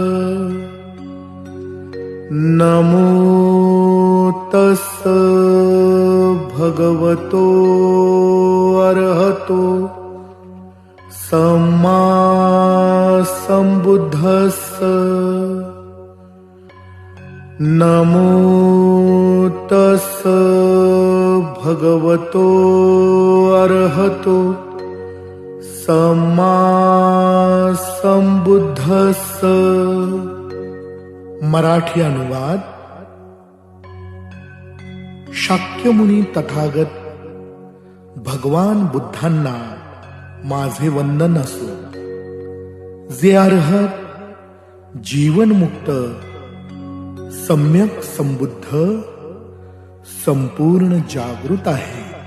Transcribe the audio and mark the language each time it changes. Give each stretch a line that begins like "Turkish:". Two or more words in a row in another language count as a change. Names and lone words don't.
Pali: नमो तस् भगवतो अर्हतो सम्मा सम्बुद्धस्स। नमो तस् भगवतो अर्हतो सम्मा सम्बुद्धस्स।
Marathi: मराठी अनुवाद. शाक्यमुनी तथागत भगवान बुद्धांना माझे वंदन असो, जे अर्हत, जीवनमुक्त, सम्यक संबुद्ध, संपूर्ण जागृत आहे.